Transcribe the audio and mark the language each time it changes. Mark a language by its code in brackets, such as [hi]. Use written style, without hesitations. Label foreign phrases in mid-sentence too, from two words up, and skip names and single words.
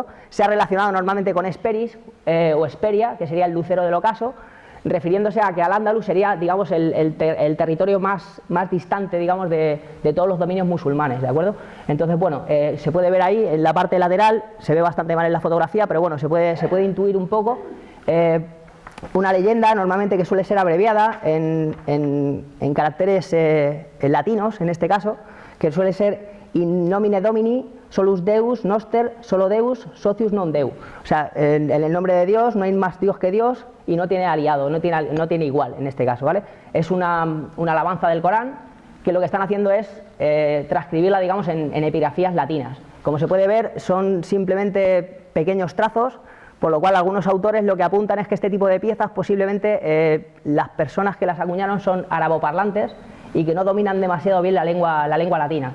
[es] Se ha relacionado normalmente con Hesperis o Hesperia, que sería el lucero del ocaso, refiriéndose a que Al-Ándalus sería, digamos, el territorio más distante, digamos, de todos los dominios musulmanes, ¿de acuerdo? Entonces, bueno, se puede ver ahí en la parte lateral, se ve bastante mal en la fotografía, pero bueno, se puede intuir un poco una leyenda normalmente que suele ser abreviada en caracteres latinos, en este caso, que suele ser [la] in nomine Domini, solus Deus, noster, solo Deus, socius non Deu. [es] O sea, en el nombre de Dios no hay más Dios que Dios y no tiene aliado, no tiene igual en este caso, ¿vale? Es una alabanza del Corán que lo que están haciendo es transcribirla, digamos, en epigrafías latinas. Como se puede ver, son simplemente pequeños trazos, por lo cual algunos autores lo que apuntan es que este tipo de piezas posiblemente las personas que las acuñaron son araboparlantes y que no dominan demasiado bien la lengua latina.